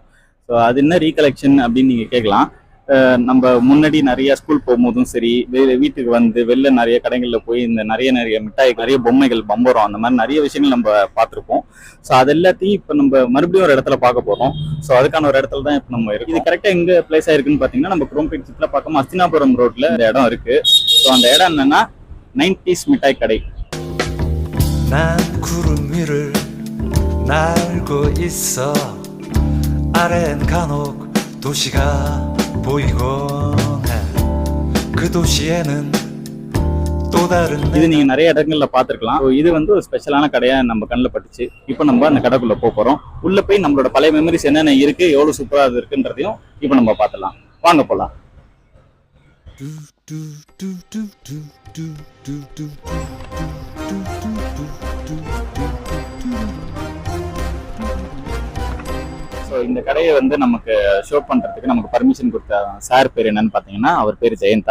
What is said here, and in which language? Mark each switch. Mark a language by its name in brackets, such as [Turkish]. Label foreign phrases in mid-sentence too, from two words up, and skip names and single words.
[Tamil] ஸோ அது என்ன ரீகலெக்ஷன் அப்படின்னு நீங்கள் கேட்கலாம். நம்ம முன்னாடி நிறைய ஸ்கூல் போகும்போதும் சரி, வீட்டுக்கு வந்து வெளில நிறைய கடைகளில் போய் இந்த நிறைய மிட்டாய், நிறைய பொம்மைகள், பம்பரம், அந்த மாதிரி நிறைய விஷயங்கள் நம்ம பார்த்துருப்போம். ஸோ அது எல்லாத்தையும் இப்போ நம்ம மறுபடியும் ஒரு இடத்துல பார்க்க போகிறோம். ஸோ அதுக்கான ஒரு இடத்துல தான் இப்போ நம்ம இருக்கு. இது கரெக்டாக எங்கே பிளேஸ் ஆயிருக்குன்னு பார்த்தீங்கன்னா நம்ம [English] Chrome picks-la [Tamil] பார்க்கும் அஸ்தினாபுரம் ரோட்ல இந்த இடம் இருக்கு. ஸோ அந்த இடம் என்னன்னா 90s மிட்டாய் கடை. [Korean] 난 구름 위를 날고 있어 아래엔 간혹 도시가 보이곤 해 그 도시에는 또 다른 [Tamil] இது நீங்க நிறைய இடங்கள்ல பார்த்துருக்கலாம். இது வந்து ஒரு ஸ்பெஷலான கடையா நம்ம கண்ணில் பட்டுச்சு. இப்போ நம்ம அந்த கடைக்குள்ள போறோம். உள்ள போய் நம்மளோட பழைய மெமரிஸ் என்னென்ன இருக்கு, எவ்வளவு சூப்பரா அது இருக்குன்றதையும் இப்போ நம்ம பார்த்துலாம். வாங்க போலாம். ஸோ இந்த கடையை வந்து நமக்கு ஷோ பண்ணுறதுக்கு நமக்கு பர்மிஷன் கொடுத்த சார் பேர் என்னன்னு பார்த்தீங்கன்னா அவர் பேர் ஜெயந்தா.